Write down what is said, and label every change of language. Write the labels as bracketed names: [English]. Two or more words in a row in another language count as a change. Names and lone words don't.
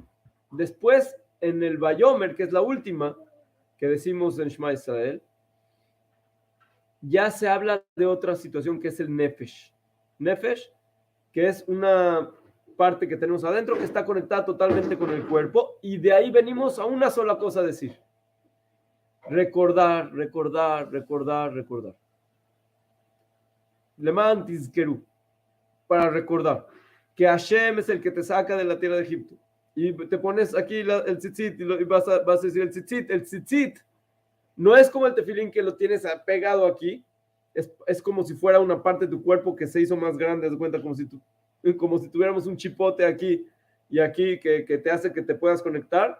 [Spanish] Después, en el Vayomer, que es la última, que decimos en Shema Israel, ya se habla de otra situación que es el Nefesh. Nefesh, que es una parte que tenemos adentro que está conectada totalmente con el cuerpo, y de ahí venimos a una sola cosa a decir. Recordar. [Hebrew] למען תזכרו, [Spanish] para recordar que Hashem es el que te saca de la tierra de Egipto. Y te pones aquí el tzitzit y vas a decir el tzitzit. El tzitzit no es como el tefilín que lo tienes pegado aquí, es como si fuera una parte de tu cuerpo que se hizo más grande, haz de cuenta, como si tuviéramos un chipote aquí y aquí que te hace que te puedas conectar.